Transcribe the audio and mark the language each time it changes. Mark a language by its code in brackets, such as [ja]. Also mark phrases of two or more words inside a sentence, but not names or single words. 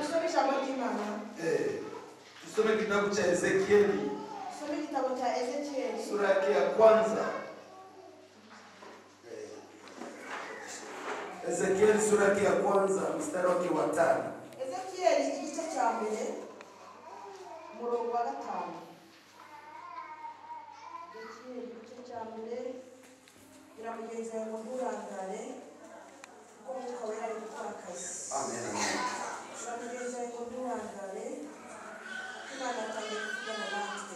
[sw] Tusome kitabu cha Ezekieli. Sura yake ya kwanza. Ezekieli sura yake ya kwanza mstari wake wa 5. [rw] Ezekieli igice cya mbere murongo wa 5. Ezekieli igice cya mbere iramugenza ngo nturangare kuko Mwuka Wera ari gukora akazi. Amen, amen. Iramugenza ngo nturangare Imana atangiye kuvugana natwe.